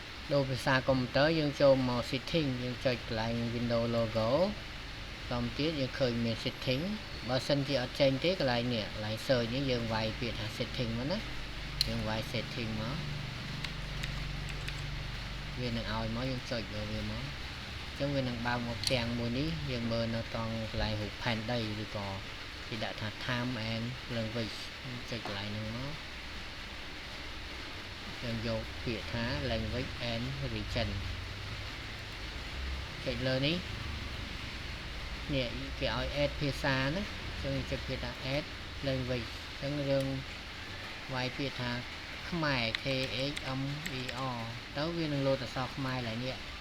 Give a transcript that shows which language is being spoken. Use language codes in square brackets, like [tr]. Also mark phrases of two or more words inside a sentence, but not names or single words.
[km] đồភាសាកុំព្យូទ័រយើងចូលមក setting យើងចុចកន្លែង Windows logo តាមទៀតយើងឃើញមាន setting បើសិនជាអត់ចេញទេកន្លែងនេះកន្លែង search នេះយើងវាយពាក្យថា setting មកណាយើងវាយ setting មក វានឹងឲ្យមកយើងចុចលើវាមកអញ្ចឹងវានឹងបើកមកផ្ទាំងមួយនេះយើងមើលនៅត្រង់កន្លែងរូបផែនដីឬក៏គេដាក់ថា [en] time and language [km] ចុចកន្លែងហ្នឹងមកយើងយកពាក្យថា [en] language and region [km] ចុចលើនេះនេះគេឲ្យ add ភាសាណាចឹងចុចពាក្យថា [en] add language [km] ចឹងយើងវាយពាក្យថាខ្មែរ KHMER ទៅវានឹងលោតអក្សរខ្មែរឡើយនេះ